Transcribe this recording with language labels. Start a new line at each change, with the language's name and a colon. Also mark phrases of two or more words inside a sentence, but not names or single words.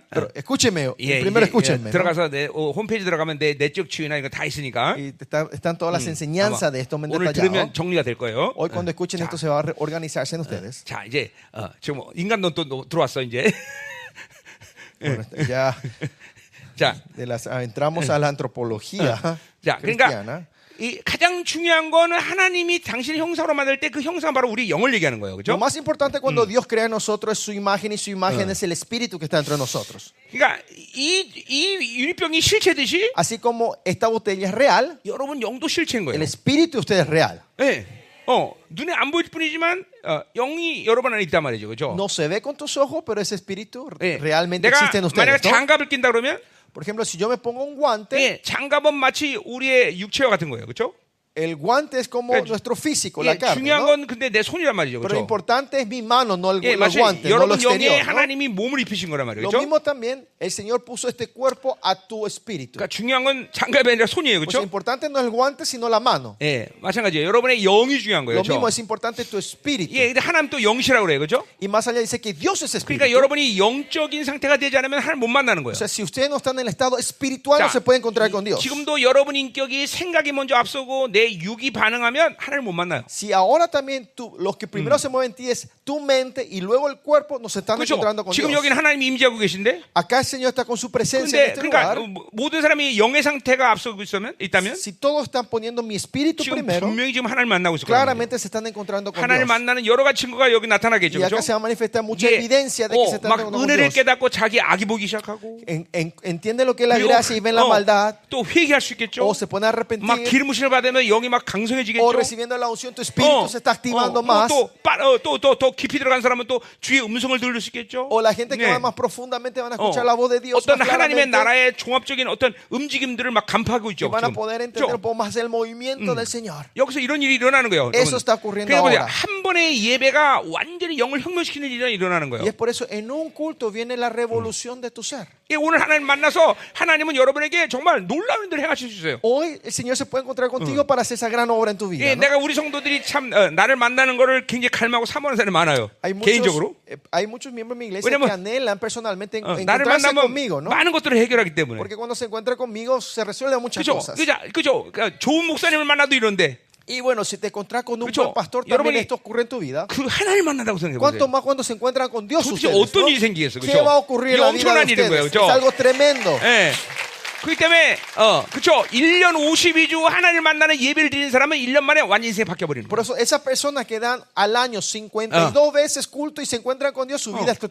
Spanish: Pero escúchenme,
Korean: 예,
Spanish: primero
Korean: 이제,
Spanish: escúchenme. ¿no?
Korean: 들어가서 내 홈페이지 들어가면 내 내적 치유나 이거 다 있으니까.
Spanish: Y están todas las enseñanzas de esto bien
Korean: 오늘
Spanish: detallado.
Korean: 들으면 정리가 될 거예요.
Spanish: Hoy cuando escuchen esto se va a organizarse en ustedes.
Korean: 자 이제 지금 인간론 또 들어왔어 이제.
Spanish: Bueno, ya
Korean: 자,
Spanish: entramos a la antropología
Korean: 자,
Spanish: cristiana.
Korean: 그러니까 이 가장 중요한 거는 하나님이 당신의 형상으로 만들 때 그 형상 바로 우리 영을 얘기하는 거예요,
Spanish: Lo
Korean: 그렇죠?
Spanish: más importante cuando Dios crea en nosotros es su imagen y su imagen es el espíritu que está dentro de nosotros.
Korean: 그러니까 이 유리병이 실체듯이
Spanish: Así como esta botella es real,
Korean: 여러분 영도 실체인
Spanish: el
Korean: 거예요.
Spanish: espíritu de usted es real.
Korean: 예. 눈에 안 보일 뿐이지만 영이 여러분 안에 있단 말이죠, 그렇죠?
Spanish: No se ve con tus ojos, pero ese espíritu
Korean: 예.
Spanish: realmente
Korean: 내가
Spanish: existe en
Korean: 만약
Spanish: ustedes. ¿no?
Korean: 장갑을 낀다 그러면
Spanish: Por ejemplo, si yo me pongo un guante,
Korean: 예, 장갑은 마치 우리의 육체와 같은 거예요, 그렇죠?
Spanish: el guante es como nuestro físico, la
Korean: 예,
Spanish: carne.
Korean: 중요한
Spanish: ¿no?
Korean: 건 근데 내 손이란 말이죠,
Spanish: Pero lo
Korean: 그렇죠?
Spanish: importante es mi mano, no el
Korean: 예, 마치
Spanish: guante, no lo
Korean: 여러분 영에
Spanish: exterior. ¿no?
Korean: 하나님이 몸을 입히신 거란 말이에요,
Spanish: Lo
Korean: 그렇죠?
Spanish: mismo también, el Señor puso este cuerpo a tu espíritu.
Korean: 그러니까 중요한 건 장갑이 아니라 손이에요,
Spanish: Pues
Korean: 그렇죠?
Spanish: lo importante no es el guante, sino la mano.
Korean: 예, 마찬가지예요. 여러분의 영이 중요한 거예요,
Spanish: Lo mismo
Korean: 그렇죠?
Spanish: es importante tu espíritu.
Korean: 예, 근데 하나님 또 영이시라고 그래요, 그렇죠?
Spanish: Y más allá dice que Dios es
Korean: 그러니까
Spanish: espíritu.
Korean: 여러분이 영적인 상태가 되지 않으면 하나님 못 만나는 거예요.
Spanish: O sea, si ustedes no están en el estado espiritual, no
Korean: 자,
Spanish: se puede encontrar con Dios.
Korean: 지금도 여러분 인격이 생각이 먼저 앞서고 내 육이 반응하면 하나님 못 만나요.
Spanish: Si ahora también los que primero se mueven en ti es tu mente y luego el cuerpo, nos están
Korean: 그렇죠?
Spanish: encontrando con
Korean: 지금
Spanish: Dios.
Korean: 여기는 하나님이 임재하고 계신데,
Spanish: Acá el Señor está con su presencia en
Korean: 근데
Spanish: este
Korean: 그러니까
Spanish: lugar.
Korean: 모든 사람이 영의 상태가 앞서고 있다면
Spanish: Si todos están poniendo mi espíritu
Korean: 지금
Spanish: primero,
Korean: 분명히 지금 하나님 만나고 있을 거예요.
Spanish: claramente se están encontrando con
Korean: 하나님
Spanish: Dios.
Korean: 만나는 여러 가지 증거가 여기 나타나겠죠,
Spanish: Y acá
Korean: 그렇죠?
Spanish: se va a manifestar mucha
Korean: 예,
Spanish: evidencia de que se están
Korean: 막
Spanish: encontrando con
Korean: 은혜를
Spanish: Dios.
Korean: 깨닫고 자기 악이 보기 시작하고,
Spanish: Entiende lo que es la
Korean: 그리고
Spanish: gracia y ven la maldad.
Korean: 또 회개할 수 있겠죠.
Spanish: O se pone a
Korean: 막
Spanish: arrepentir.
Korean: 기름 부심을 받으면 영이 막
Spanish: O
Korean: 강성해지겠죠.
Spanish: recibiendo la unción, tu espíritu se está activando más.
Korean: 또 깊이 들어간 사람은 또 주의 음성을 들을 수 있겠죠.
Spanish: O la gente que
Korean: 네.
Spanish: va más profundamente van a escuchar la voz de Dios
Korean: 어떤
Spanish: más
Korean: 하나님의
Spanish: claramente.
Korean: 나라의 종합적인 어떤 움직임들을 막 간파하고
Spanish: Y
Korean: 있죠.
Spanish: van a
Korean: 지금.
Spanish: poder entender un
Korean: 그렇죠?
Spanish: poco más el movimiento del Señor.
Korean: 여기서 이런 일이 일어나는 거예요.
Spanish: Eso está ocurriendo
Korean: 그러니까 뭐냐,
Spanish: ahora.
Korean: 한 번의 예배가 완전히 영을 혁명시키는 일이 일어나는 거예요.
Spanish: Y es por eso en un culto viene la revolución de tu ser.
Korean: 예, 오늘 하나님 만나서 하나님은 여러분에게 정말 놀라운 일을 행하실 수 있어요.
Spanish: Hoy el Señor se puede encontrar contigo para hacer esa gran obra en tu vida.
Korean: 예,
Spanish: ¿no?
Korean: 내가 우리 성도들이 참 나를 만나는 거를 굉장히 갈망하고 사모하는 사람이 많아요. 개인적으로.
Spanish: Hay muchos miembros de mi iglesia
Korean: 왜냐면,
Spanish: que anhelan personalmente
Korean: 나를
Spanish: encontrarse
Korean: 만나면
Spanish: conmigo, ¿no?
Korean: 많은 것들을 해결하기 때문에.
Spanish: Porque cuando se encuentra conmigo se resuelven muchas
Korean: 그죠?
Spanish: cosas.
Korean: 그죠? 그러니까 좋은 목사님을 만나도 이런데
Spanish: Y bueno, si te encuentras con un
Korean: 그죠?
Spanish: buen pastor, también
Korean: 여러분이
Spanish: esto ocurre en tu vida.
Korean: 그 하나님 만난다고 생각해
Spanish: ¿Cuánto
Korean: 보세요.
Spanish: más cuando se encuentran con Dios
Korean: 도대체
Spanish: ustedes?
Korean: 어떤
Spanish: ¿no?
Korean: 일이 생기겠어,
Spanish: ¿Qué
Korean: 그죠?
Spanish: va a ocurrir en
Korean: 이게
Spanish: la vida de
Korean: 엄청난 일인 거예요,
Spanish: ustedes?
Korean: 그죠?
Spanish: Es algo tremendo.
Korean: 예. 그렇기 때문에 그렇죠. 1년 52주 하나님을 만나는 예배를 드리는 사람은 1년 만에 완전 인생이 바뀌어 버리는
Spanish: Por
Korean: 거예요.
Spanish: eso esas personas que dan al año 52 veces culto y se encuentran con Dios, su vida es